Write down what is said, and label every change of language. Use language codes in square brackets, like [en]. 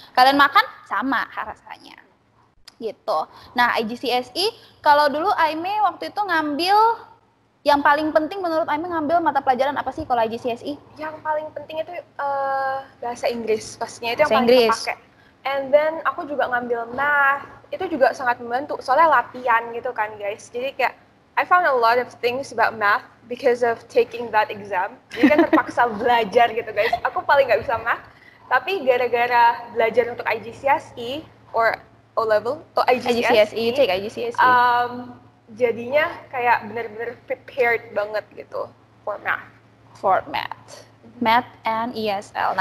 [id] Kalian makan sama rasanya. Gitu. Nah, IGCSE kalau dulu Aime waktu itu ngambil Yang paling penting menurut Aimee ngambil mata pelajaran apa sih kalau IGCSE? Yang paling penting itu bahasa Inggris pastinya, itu yang Bahasa paling Inggris. kepake. [en] And then [id] aku juga ngambil math, itu juga sangat membantu soalnya latihan gitu kan guys. Jadi kayak [en] I found a lot of things about math because of taking that exam. [id] Jadi kan terpaksa belajar gitu guys. Aku paling nggak bisa math, tapi gara-gara belajar untuk IGCSE or O level atau [en] IGCSE, you take IGCSE. [id] Jadinya kayak bener-bener prepared banget gitu [en] for math. For math and ESL.